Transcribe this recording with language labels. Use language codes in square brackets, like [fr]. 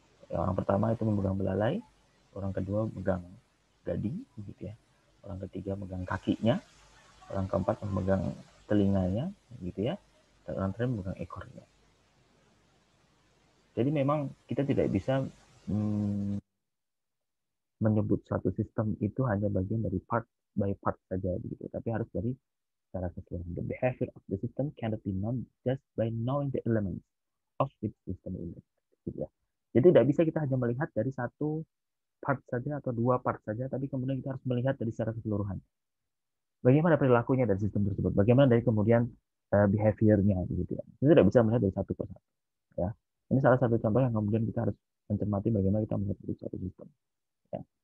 [id] Ya, orang pertama itu memegang belalai, orang kedua memegang gading gitu ya, orang ketiga memegang kakinya, orang keempat memegang telinganya gitu ya, dan orang terakhir memegang ekornya. Jadi memang kita tidak bisa hmm, menyebut suatu sistem itu hanya bagian dari [en] part by part [id] saja begitu, tapi harus dari secara keseluruhan. [en] The behavior of the system cannot be known just by knowing the elements of its system unit. [id] Gitu ya. Jadi tidak bisa kita hanya melihat dari satu part saja atau dua part saja, tapi kemudian kita harus melihat dari secara keseluruhan. Bagaimana perilakunya dari sistem tersebut? Bagaimana dari kemudian behaviornya gitu ya. Kita tidak bisa melihat dari satu persatu. Ya. Ini salah satu contoh yang kemudian kita harus mencermati bagaimana kita melihat dari suatu sistem. Ya.